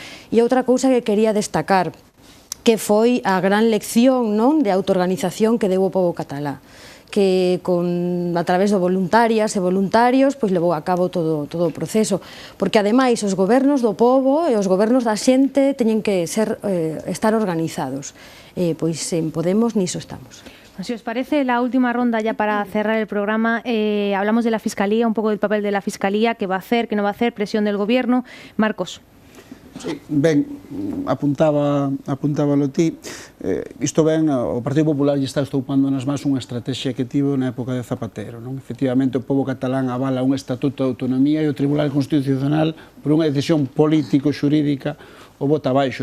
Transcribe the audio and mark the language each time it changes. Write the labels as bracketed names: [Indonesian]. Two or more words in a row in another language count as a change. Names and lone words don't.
[Galician] E outra cousa que quería destacar, que foi a gran lección, non, de autoorganización que deu o pobo catalá, que a través de voluntarias e voluntarios pois levou a cabo todo o proceso, porque ademais os gobernos do pobo e os gobernos da xente teñen que estar organizados, pois en Podemos niso estamos. [Spanish] Si os parece, la última ronda ya para cerrar el programa, hablamos de la Fiscalía, un poco del papel de la Fiscalía, qué va a hacer, qué no va a hacer, presión del Gobierno. Marcos. [Galician] Sí, ben, apuntábalo ti. Isto ben, o Partido Popular lle está estoupando nas más unha estrategia que tivo na época de Zapatero, non? Efectivamente, o pobo catalán avala un estatuto de autonomía e o Tribunal Constitucional, por unha decisión político-xurídica, o bota abaixo.